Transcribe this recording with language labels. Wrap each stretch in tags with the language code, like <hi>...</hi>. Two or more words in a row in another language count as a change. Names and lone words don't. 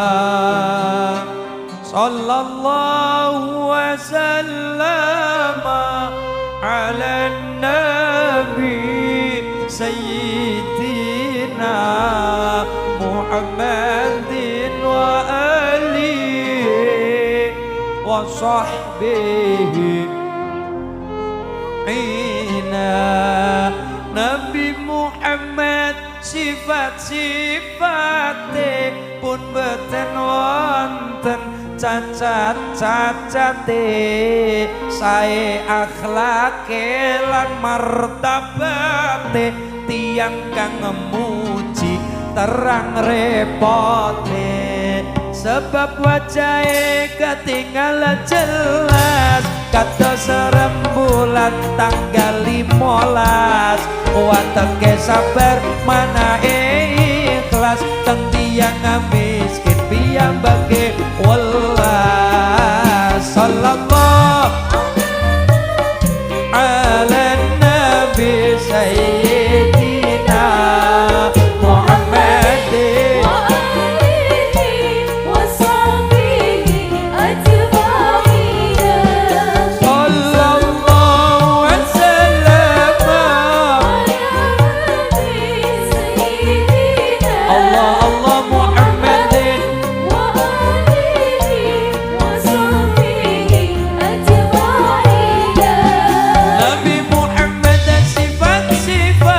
<ar>صلى الله وسلم على النبي سيدنا محمدٍ وآله وصحبه إنا.</ar> <jv>Nabi Muhammad sifat-sifate pun beten wonten cacat-cacate, sae akhlake lan martabate, tiang kang ngemuji terang repote, sebab wajahe ketinggalan jelas kados rembulan tanggal 15, wateke sabar mana ikhlas teng tiyang miskin piyambake wallah.</jv> <ar>صلى الله على النبي سيدنا محمدٍ وآله وصحبه أجمعين. صلى الله وسلم الله الله محمدٍ وآله وصحبه أجمعين.</ar> <id>Nabi Muhammad dan sifat-sifat</id>